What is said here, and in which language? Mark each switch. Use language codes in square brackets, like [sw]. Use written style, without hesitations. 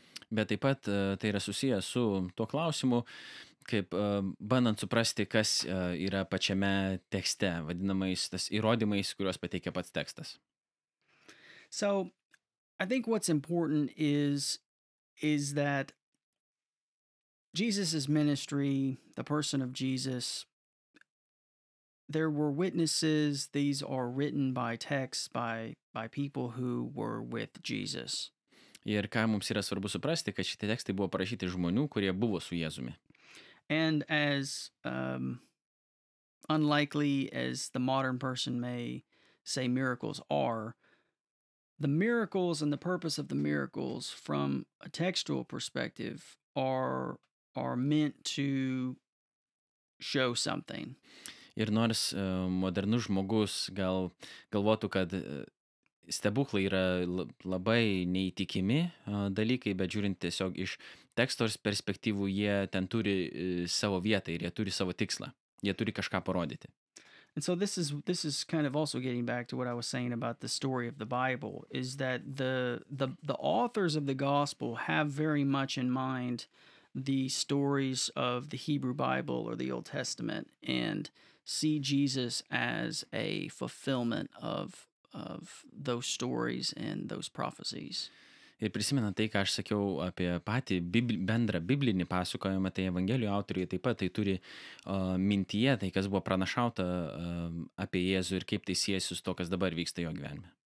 [lt] Bet taip pat tai yra susijęs su tuo klausimu, kaip bandant suprasti, kas yra pačiame tekste, vadinamais tas įrodymais, kuriuos pateikia pats tekstas. [en] So, I think what's important is that Jesus' ministry, the person of Jesus, there were witnesses. These are written by texts by people who were with Jesus. [lt] Ir ką mums yra svarbu suprasti, kad šitie tekstai buvo parašyti žmonių, kurie buvo su Jėzumi. [en] And as unlikely as the modern person may say miracles are, the miracles and the purpose of the miracles from a textual perspective are meant to show something. [lt] Ir nors modernus žmogus galvotų, kad stebuklai yra labai neįtikimi dalykai, bet žiūrint tiesiog iš teksto perspektyvų, jie ten turi savo vietą ir jie turi savo tikslą. Jie turi kažką parodyti. [en] And so this is kind of also getting back to what I was saying about the story of the Bible, is that the authors of the gospel have very much in mind the stories of the Hebrew Bible or the Old Testament and see Jesus as a fulfillment of those stories and those prophecies. [lt] Ir prisimenant tai, ką aš sakiau apie patį bendrą biblinį pasakojimą, tai Evangelijų autoriai taip pat tai turi mintyje, tai kas buvo pranašauta apie Jėzų ir kaip tai siejasi su to, kas dabar vyksta jo gyvenime.